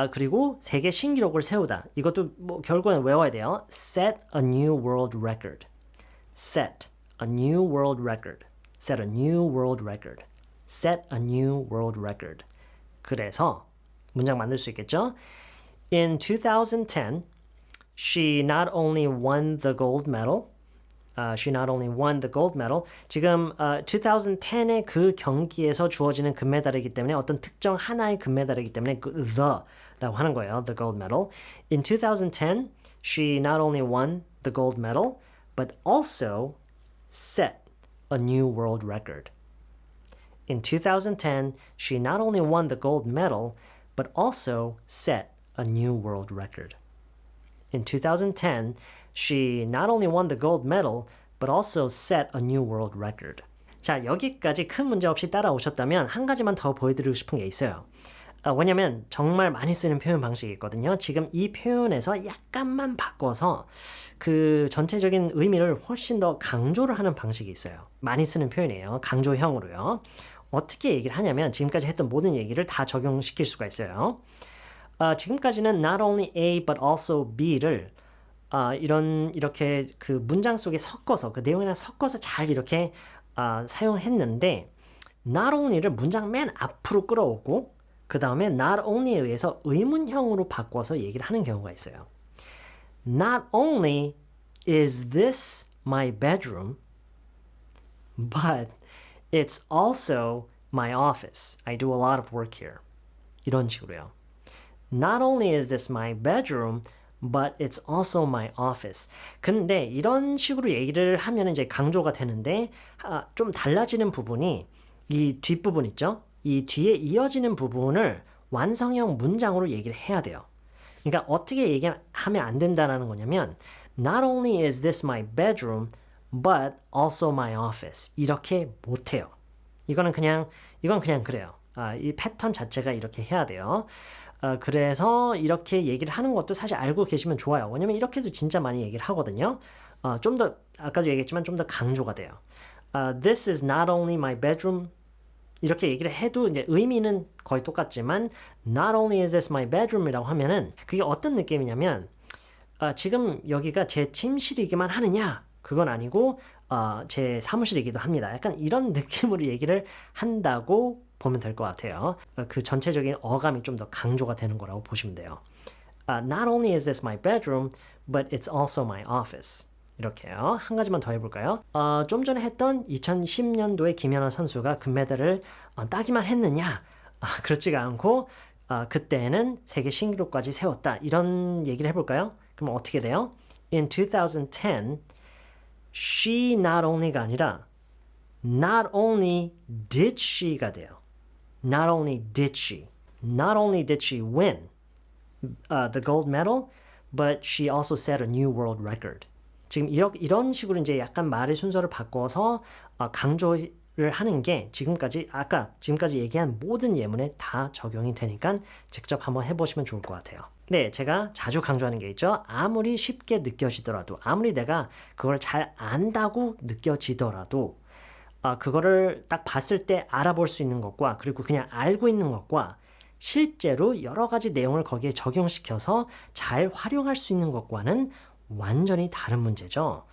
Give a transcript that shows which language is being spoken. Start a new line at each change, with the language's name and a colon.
Korean: 그리고 세계 신기록을 세우다. 이것도 뭐 결국엔 외워야 돼요.
English: set a new world record. set a new world record. set a new world record. set a new world record.
Korean: 그래서 문장 만들 수 있겠죠?
English: In 2010, she not only won the gold medal, she not only won the gold medal.
Korean: 지금 2010의 그 경기에서 주어지는 금메달이기 때문에 어떤 특정 하나의 금메달이기 때문에 그 the라고 하는 거예요.
English: The gold medal. In 2010, she not only won the gold medal, but also set a new world record. In 2010, she not only won the gold medal, but also set a new world record. In 2010, she not only won the gold medal, but also set a new world record.
Korean: 자, 여기까지 큰 문제 없이 따라오셨다면 한 가지만 더 보여드리고 싶은 게 있어요. 왜냐면 정말 많이 쓰는 표현 방식이 있거든요. 지금 이 표현에서 약간만 바꿔서 그 전체적인 의미를 훨씬 더 강조를 하는 방식이 있어요. 많이 쓰는 표현이에요. 강조형으로요. 어떻게 얘기를 하냐면 지금까지 했던 모든 얘기를 다 적용시킬 수가 있어요. 지금까지는
English: not only A but also B
Korean: 를 이렇게 그 문장 속에 섞어서 그 내용이랑 섞어서 잘 이렇게 사용했는데 not only를 문장 맨 앞으로 끌어오고 그 다음에 not only에 의해서 의문형으로 바꿔서 얘기를 하는 경우가 있어요.
English: Not only is this my bedroom, but it's also my office. I do a lot of work here.
Korean: 이런 식으로요.
English: Not only is this my bedroom, but it's also my office.
Korean: 근데 이런 식으로 얘기를 하면 이제 강조가 되는데 좀 달라지는 부분이 이 뒷부분 있죠? 이 뒤에 이어지는 부분을 완성형 문장으로 얘기를 해야 돼요. 그러니까 어떻게 얘기하면 안 된다는 거냐면
English: Not only is this my bedroom, but also my office.
Korean: 이렇게 못해요. 이건 그냥 그래요. 이 패턴 자체가 이렇게 해야 돼요. 그래서 이렇게 얘기를 하는 것도 사실 알고 계시면 좋아요. 왜냐면 이렇게도 진짜 많이 얘기를 하거든요. 좀 더 아까도 얘기했지만 좀 더 강조가 돼요.
English: This is not only my bedroom.
Korean: 이렇게 얘기를 해도 이제 의미는 거의 똑같지만
English: not only is this my bedroom
Korean: 이라고 하면은 그게 어떤 느낌이냐면 지금 여기가 제 침실이기만 하느냐? 그건 아니고 제 사무실이기도 합니다. 약간 이런 느낌으로 얘기를 한다고 보면 될 것 같아요. 그 전체적인 어감이 좀 더 강조가 되는 거라고 보시면 돼요.
English: Not only is this my bedroom, but it's also my office.
Korean: 이렇게요. 한 가지만 더 해볼까요? 좀 전에 했던 2010년도에 김연아 선수가 금메달을 따기만 했느냐? 그렇지가 않고 그때는 세계 신기록까지 세웠다. 이런 얘기를 해볼까요? 그럼 어떻게 돼요?
English: In 2010, she not only가 아니라 not only did she가 돼요. Not only did she win the gold medal, but she also set a new world record.
Korean: 지금 이런 식으로 이제 약간 말의 순서를 바꿔서 강조를 하는 게 지금까지 얘기한 모든 예문에 다 적용이 되니까 직접 한번 해보시면 좋을 것 같아요. 네, 제가 자주 강조하는 게 있죠. 아무리 쉽게 느껴지더라도, 아무리 내가 그걸 잘 안다고 느껴지더라도 그거를 딱 봤을 때 알아볼 수 있는 것과 그리고 그냥 알고 있는 것과 실제로 여러 가지 내용을 거기에 적용시켜서 잘 활용할 수 있는 것과는 완전히 다른 문제죠.